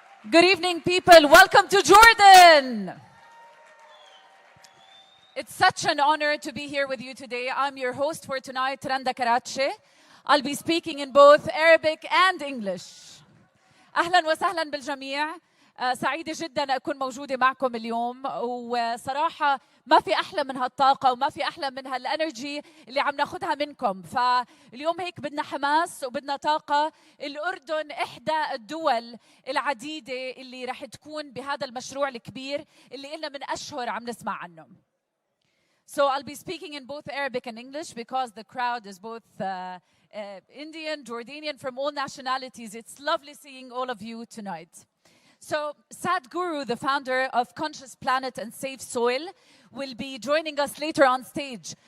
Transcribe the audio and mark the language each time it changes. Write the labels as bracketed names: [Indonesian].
[English] Good evening, people. Welcome to Jordan. It's such an honor to be here with you today. I'm your host for tonight, Randa Karachi. I'll be speaking in both Arabic and English. [Arabic] أهلا وسهلا بالجميع. سعيدة جدا أكون موجودة معكم اليوم، وصراحة ما في أحلى من هالطاقة وما في أحلى من هالانرجي اللي عم ناخدها منكم. فاليوم هيك بدنا حماس وبدنا طاقة. الأردن إحدى الدول العديدة اللي رح تكون بهذا المشروع الكبير اللي إلنا من أشهر عم نسمع عنه. [English] So I'll be speaking in both Arabic and English because the crowd is both Indian, Jordanian, from all nationalities. It's lovely seeing all of you tonight. So Sadhguru, the founder of Conscious Planet and SaveSoil, will be joining us later on stage.